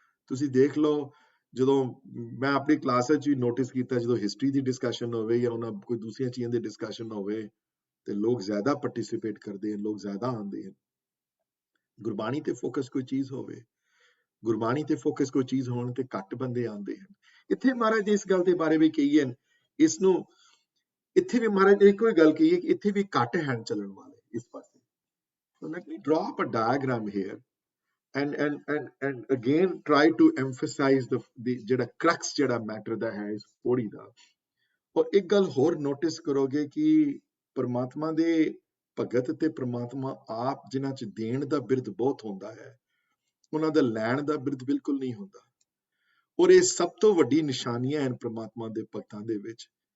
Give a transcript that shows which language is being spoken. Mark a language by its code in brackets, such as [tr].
[pa] ਤੁਸੀਂ ਦੇਖ ਲਓ, ਜਦੋਂ ਮੈਂ ਆਪਣੀ ਕਲਾਸ ਵਿੱਚ ਵੀ ਨੋਟਿਸ ਕੀਤਾ, ਜਦੋਂ ਹਿਸਟਰੀ ਦੀ ਡਿਸਕਸ਼ਨ ਹੋਵੇ ਜਾਂ ਉਹਨਾਂ ਕੋਈ ਦੂਸਰੀਆਂ ਚੀਜ਼ਾਂ ਦੀ ਡਿਸਕਸ਼ਨ ਹੋਵੇ ਤੇ ਲੋਕ ਜ਼ਿਆਦਾ ਪਾਰਟਿਸਿਪੇਟ ਕਰਦੇ ਹਨ, ਲੋਕ ਜ਼ਿਆਦਾ ਆਉਂਦੇ ਹਨ। ਗੁਰਬਾਣੀ ਤੇ ਫੋਕਸ ਕੋਈ ਚੀਜ਼ ਹੋਵੇ, ਗੁਰਬਾਣੀ ਤੇ ਫੋਕਸ ਕੋਈ ਚੀਜ਼ ਹੋਣ ਤੇ ਘੱਟ ਬੰਦੇ ਆਉਂਦੇ ਹਨ। ਇੱਥੇ ਮਹਾਰਾਜ ਇਸ ਗੱਲ ਦੇ ਬਾਰੇ ਵੀ ਕਹੀ ਹੈ, ਇਸ ਨੂੰ ਇੱਥੇ ਵੀ ਮਹਾਰਾਜ ਨੇ ਇੱਕੋ ਹੀ ਗੱਲ ਕਹੀ ਹੈ ਕਿ ਇੱਥੇ ਵੀ ਘੱਟ ਹਨ ਚੱਲਣ ਵਾਲੇ ਇਸ ਪਾਸੇ। [en] So let me draw up a diagram here and again try to emphasize the ਜਿਹੜਾ crux [pa] ਜਿਹੜਾ ਮੈਟਰ ਦਾ ਹੈ ਇਸ ਪੌੜੀ ਦਾ। ਔਰ ਇੱਕ ਗੱਲ ਹੋਰ ਨੋਟਿਸ ਕਰੋਗੇ ਕਿ ਪਰਮਾਤਮਾ ਦੇ ਭਗਤ ਤੇ ਪਰਮਾਤਮਾ ਆਪ ਜਿਨ੍ਹਾਂ 'ਚ ਦੇਣ ਦਾ ਬਿਰਧ ਬਹੁਤ ਹੁੰਦਾ ਹੈ, ਉਹਨਾਂ ਦਾ ਲੈਣ ਦਾ ਬਿਰਧ ਬਿਲਕੁਲ ਨਹੀਂ ਹੁੰਦਾ। ਔਰ ਇਹ ਸਭ ਤੋਂ ਵੱਡੀ ਨਿਸ਼ਾਨੀਆਂ ਹਨ ਪਰਮਾਤਮਾ ਦੇ ਭਗਤਾਂ ਦੇ ਵਿੱਚ।